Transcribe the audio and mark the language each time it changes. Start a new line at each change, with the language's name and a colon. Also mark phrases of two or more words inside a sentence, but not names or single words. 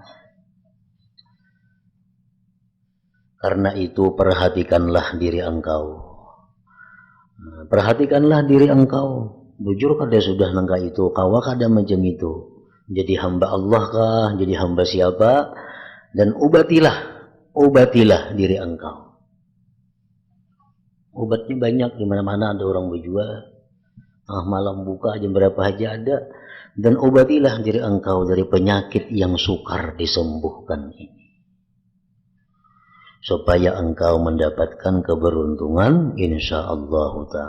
Indonesian: Karena itu perhatikanlah diri engkau. Perhatikanlah diri engkau.
Banjar: Bujur kada sudah nangka itu, kawa kada macam itu.
Indonesian: Jadi hamba Allah kah, jadi hamba siapa? Dan obatilah diri engkau. Obatnya banyak, di mana-mana ada orang berjual. Malam buka jam berapa aja ada. Dan obatilah diri engkau dari penyakit yang sukar disembuhkan ini, supaya engkau mendapatkan keberuntungan
Arabic: إن شاء الله تعالى.